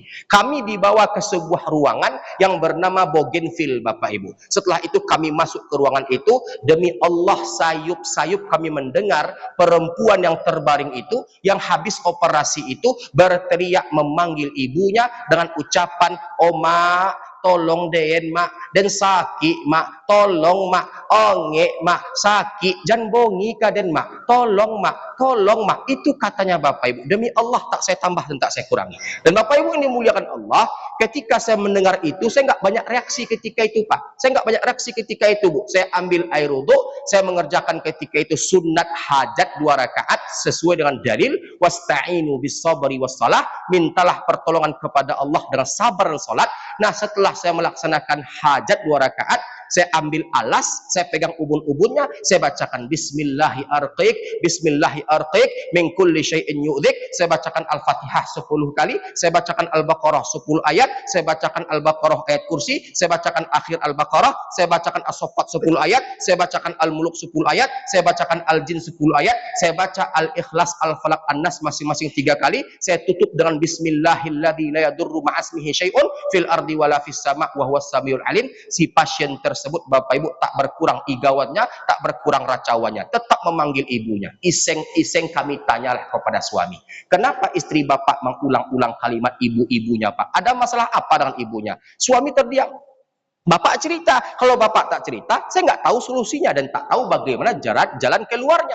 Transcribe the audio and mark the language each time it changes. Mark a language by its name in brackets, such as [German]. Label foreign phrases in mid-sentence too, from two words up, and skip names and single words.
[Indonesian] Kami dibawa ke sebuah ruangan yang bernama Bougainville Bapak Ibu. Setelah itu kami masuk ke ruangan itu, demi Allah sayup-sayup kami mendengar perempuan yang terbaring itu, yang habis operasi itu, berteriak memanggil ibunya dengan ucapan, "Oma, [Minangkabau] tolong den mak, den sakit mak, tolong mak, onge mak, sakit, jangan bongi kaden mak, tolong mak, tolong mak." [Indonesian] Itu katanya Bapak Ibu. Demi Allah tak saya tambah dan tak saya kurangi. Dan Bapak Ibu yang dimuliakan Allah, ketika saya mendengar itu, saya nggak banyak reaksi ketika itu Pak. Saya nggak banyak reaksi ketika itu Bu. Saya ambil air wudhu, saya mengerjakan ketika itu sunat hajat 2 rakaat sesuai dengan dalil, [Arabic] واستعينوا بالصبر والصلاة, [Indonesian] mintalah pertolongan kepada Allah dengan sabar dan salat. Nah, setelah saya melaksanakan hajat 2 rakaat, saya ambil alas, saya pegang ubun-ubunnya, saya bacakan [Arabic] بسم الله أرقيك، بسم الله أرقيك، من كل شيء يؤذيك. [Indonesian] Saya bacakan Al-Fatihah 10 kali, saya bacakan Al-Baqarah 10 ayat, saya bacakan Al-Baqarah ayat kursi, saya bacakan akhir Al-Baqarah, saya bacakan As-Saffat 10 ayat, saya bacakan Al-Muluk 10 ayat, saya bacakan Al-Jin 10 ayat, saya baca Al-Ikhlas, Al-Falaq, An-Nas masing-masing 3 kali, saya tutup dengan [Arabic] بسم الله الذي لا يضر مع اسمه شيء في الأرض ولا في السماء وهو السميع العليم. [Indonesian] Si pasien tersebut Bapak Ibu tak berkurang igawannya, tak berkurang racauannya, tetap memanggil ibunya. Iseng-iseng kami tanyalah kepada suami, kenapa istri Bapak mengulang-ulang kalimat ibu-ibunya Pak? Ada masalah apa dengan ibunya? Suami terdiam. Bapak cerita, kalau Bapak tak cerita, saya nggak tahu solusinya dan tak tahu bagaimana jalan keluarnya.